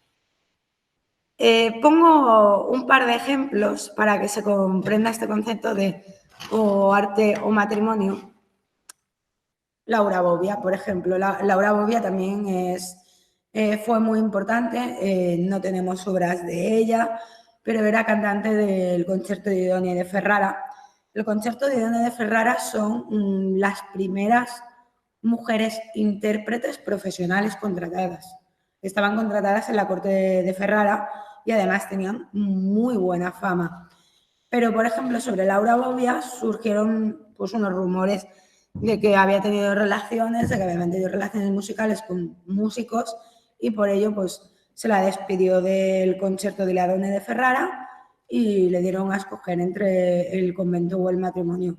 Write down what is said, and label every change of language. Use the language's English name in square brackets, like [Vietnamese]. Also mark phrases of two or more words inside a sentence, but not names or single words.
[Spanish] Pongo un par de ejemplos para que se comprenda este concepto de o arte o matrimonio. Laura Bobbia, por ejemplo. Laura Bobbia también fue muy importante, no tenemos obras de ella, pero era cantante del Concerto di Donne de Ferrara. El Concerto di Donne de Ferrara son las primeras mujeres intérpretes profesionales contratadas. Estaban contratadas en la corte de Ferrara y además tenían muy buena fama. Pero, por ejemplo, sobre Laura Bobbia surgieron pues, unos rumores de que había tenido relaciones, de que había mantenido relaciones musicales con músicos y por ello pues, se la despidió del Concerto di Donne de Ferrara y le dieron a escoger entre el convento o el matrimonio.